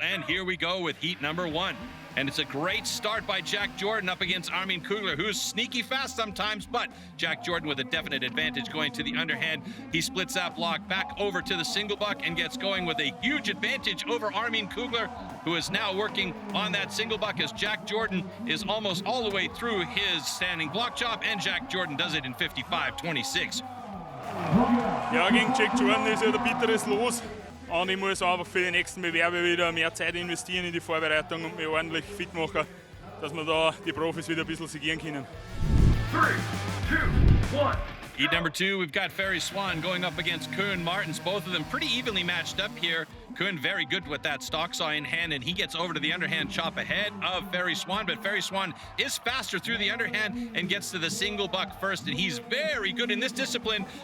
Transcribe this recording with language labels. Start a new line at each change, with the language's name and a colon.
English: And here we go with heat number 1. And it's a great start by Jack Jordan up against Armin Kugler, who's sneaky fast sometimes, but Jack Jordan with a definite advantage going to the underhand. He splits that block back over to the single buck and gets going with a huge advantage over Armin Kugler, who is now working on that single buck as Jack Jordan is almost all the way through his standing block chop, and Jack Jordan does it in 55-26.
German: Ja, gegen Jack Jordan ist ja der bitteres Los. Und ich muss einfach für die nächsten Bewerbe wieder mehr Zeit investieren in die Vorbereitung und mich ordentlich fit machen, dass wir da die Profis wieder ein bisschen segieren können.
English: 3, 2, 1. Heat number 2, we've got Ferry Swan going up against Koen Martens. Both of them pretty evenly matched up here. Koen very good with that stock saw in hand, and he gets over to the underhand chop ahead of Ferry Swan, but Ferry Swan is faster through the underhand and gets to the single buck first, and he's very good in this discipline.